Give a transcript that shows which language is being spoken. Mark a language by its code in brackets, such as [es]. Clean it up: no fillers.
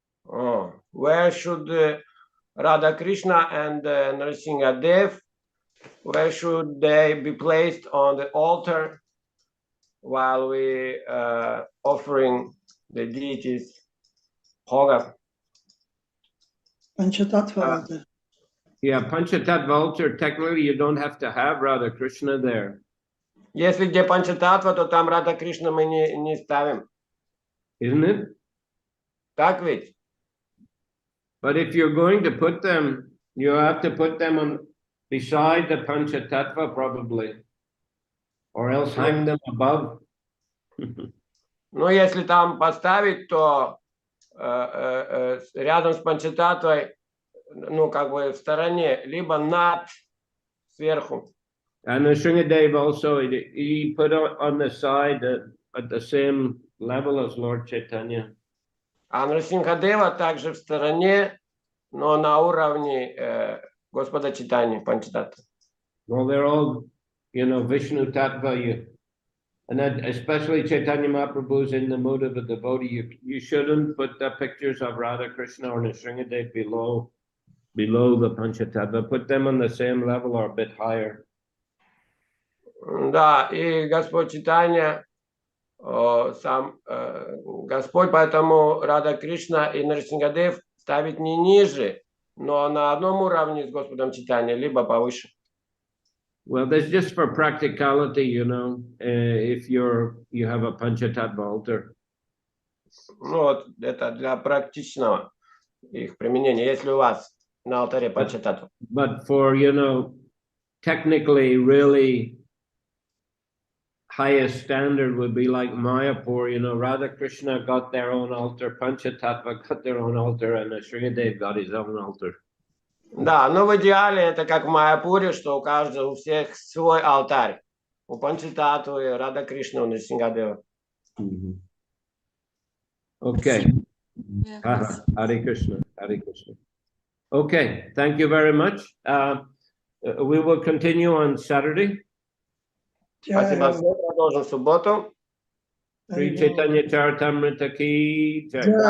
[en] Oh, where should Radha Krishna and Nrsimha Dev, where should they be placed on the altar while we offering the deities Bhoga? Panchatattva altar. Yeah, Panchatattva altar, technically you don't have to have Radha Krishna there. [ru] Если где Панчататва, то там Рада Кришна мы не ставим. [en] Isn't it? [ru] Так ведь? [en] But if you're going to put them, you have to put them on beside the Panchatattva probably, or else hang them above. [ru] Ну, если там поставить, то рядом с Панчататвой, ну, как бы в стороне, либо над, сверху. [en] And the Shringadev also, he put on the side at the same level as Lord Chaitanya. [ru] А Нрсимхадева также в стороне, но на уровне Господа Чайтаньи, Панчататтва. [en] Well, they're all, Vishnu Tattva. And then especially Chaitanya Mahaprabhu is in the mood of a devotee. You shouldn't put the pictures of Radha Krishna or Nrsimhadev below the Panchatattva. Put them on the same level or a bit higher. [ru] Да, и Господь Чайтанья, сам Господь, поэтому Рада Кришна и Нрсимхадев ставить не ниже, но на одном уровне с Господом Чайтаньей, либо повыше. [en] Well, that's just for practicality, if you have a Panchatattva altar. [ru] Ну вот, это для практичного их применения, если у вас на алтаре Панчататтва. [en] But for, technically really highest standard would be like Mayapur, Radha Krishna got their own altar, Panchatattva got their own altar, and Sringadev got his own altar. [ru] Да, но в идеале это как в Майяпуре, что у всех свой алтарь. У Панчататтвы, Рада Кришна, у Нрсимхадева. [en] Okay. Hare Krishna, Hare Krishna. Okay, thank you very much. We will continue on Saturday. [ru] Спасибо всем, продолжим в субботу. Шри Чайтанья Чаритамрита ki jai.